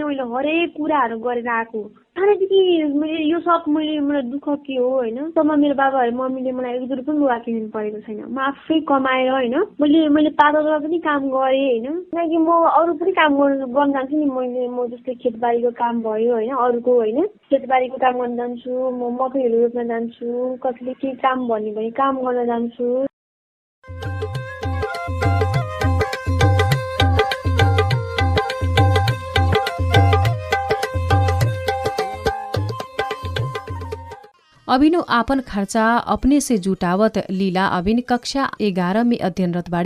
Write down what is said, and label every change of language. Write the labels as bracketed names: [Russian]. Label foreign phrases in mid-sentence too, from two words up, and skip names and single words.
[Nepali] मैले हरेक कुराहरू गरेर आएको। सानैदेखि मैले यो सब मलाई दुःख के हो होइन, तब मेरो बाबाहरू मम्मीले मलाई एक रुपियाँ पनि लुगा किनिदिनु परेको छैन। म आफै कमाएर होइन मैले पातोमा पनि काम गरेँ होइन, किनकि म अरू पनि काम गर्न जान्छु नि। म जस्तै खेतबारीको काम भयो होइन, अरूको होइन खेतबारीको काम गर्न जान्छु, म मकैहरू रोप्न जान्छु, कतिले के काम भन्यो भने काम गर्न जान्छु। [Bhojpuri] अभिनो आपन खर्चा अपने से जुटावत लीला अभिन कक्षा 11 में अध्ययनरत बाड़ी।